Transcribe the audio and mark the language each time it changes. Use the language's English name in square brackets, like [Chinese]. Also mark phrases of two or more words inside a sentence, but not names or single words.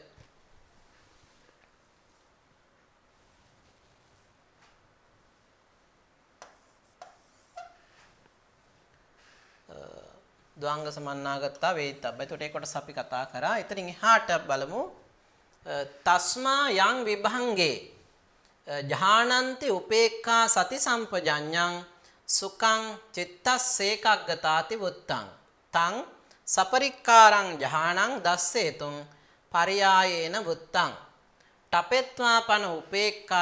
[Pali] ද්වංග සමන්නාගත්තා වේදිතබ්බ. [Sinhala] එතකොට ඒ කොටස අපි කතා කරා. එතනින් එහාට බලමු. [Pali] තස්මා යං විභංගේ ජහානන්ති උපේක්ඛා සති සම්පජඤ්ඤං සුඛං චිත්තස්සේකග්ගතාති වුත්තං තං සපරික්කාරං ජහානං දස්සේතුං පරියායේන වුත්තං තපෙත්වාපන උපේක්ඛා